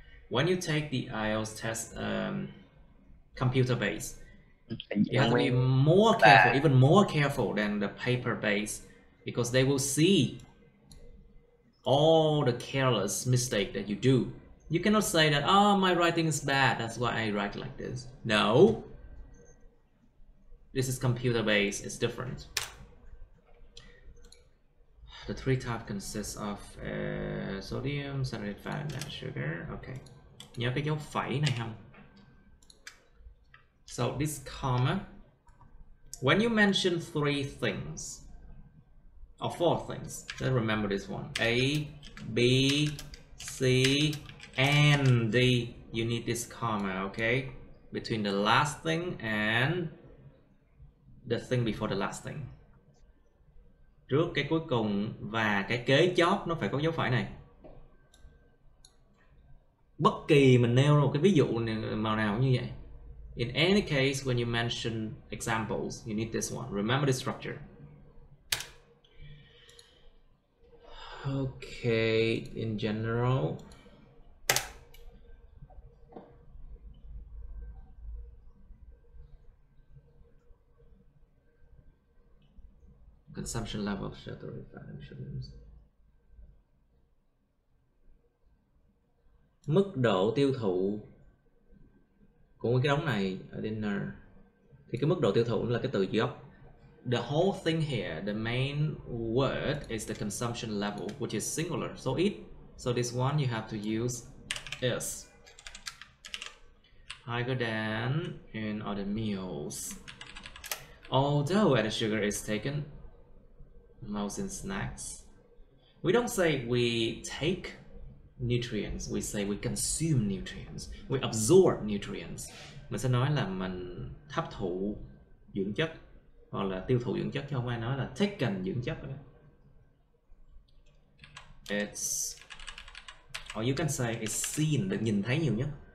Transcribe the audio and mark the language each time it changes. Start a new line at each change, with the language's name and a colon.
English: When you take the IELTS test computer based, you have to be more careful, even more careful than the paper based, because they will see all the careless mistake that you do. You cannot say that, oh, my writing is bad, that's why I write like this. No. This is computer based, it's different. The three types consist of sodium, saturated fat, and sugar. Okay.
Vietnamese: Nhớ cái dấu phẩy này không?
English: So this comma, when you mention 3 things or 4 things, then remember this one: A, B, C, and D. You need this comma, okay? Between the last thing and the thing before the last thing.
Vietnamese: Trước cái cuối cùng và cái kế chót nó phải có dấu phẩy này. Bất kỳ mình nêu ra một cái ví dụ màu nào cũng như vậy.
English: In any case, when you mention examples, you need this one. Remember the structure. Okay, in general. Consumption level of saturated fat and sugars.
Vietnamese: Mức độ tiêu thụ của cái đống này ở dinner, thì cái mức độ tiêu thụ là cái từ gốc.
English: The whole thing here, the main word is the consumption level, which is singular, so it. So this one you have to use is higher than in other meals. Although added sugar is taken most in snacks. We don't say we take nutrients, we say we consume nutrients, we absorb nutrients.
Vietnamese: Mình sẽ nói là mình hấp thụ dưỡng chất hoặc là tiêu thụ dưỡng chất, chứ không ai nói là taken dưỡng chất.
English: It's, or you can say it's seen,
Vietnamese: được nhìn thấy nhiều nhất.